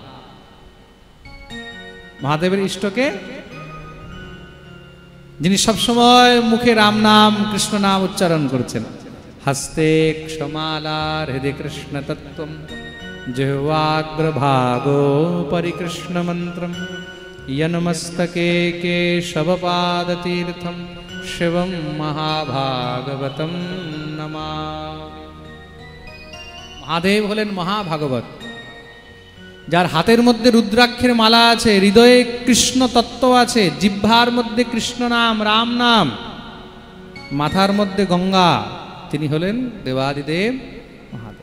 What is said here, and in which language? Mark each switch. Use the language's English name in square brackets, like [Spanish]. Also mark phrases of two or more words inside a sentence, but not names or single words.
[Bangla] মহাদেবের ইষ্টকে যিনি সবসময় মুখে রাম নাম, কৃষ্ণ নাম উচ্চারণ করছেন। [Sanskrit] হস্তে ক্ষমালার হৃদয় কৃষ্ণ তত্ত্বম, জিহ্বাগ্রভাগো পরিকৃষ্ণ মন্ত্রম, यन्मस्तके केशवपादतीर्थं शिवं महाभागवतं नमामि। [Bangla] মহাদেব হলেন মহাভাগবত, যার হাতের মধ্যে রুদ্রাক্ষের মালা আছে, হৃদয়ে কৃষ্ণ তত্ত্ব আছে, জিহ্বার মধ্যে কৃষ্ণ নাম, রাম নাম, মাথার মধ্যে গঙ্গা, তিনি হলেন দেবাদিদেব মহাদেব।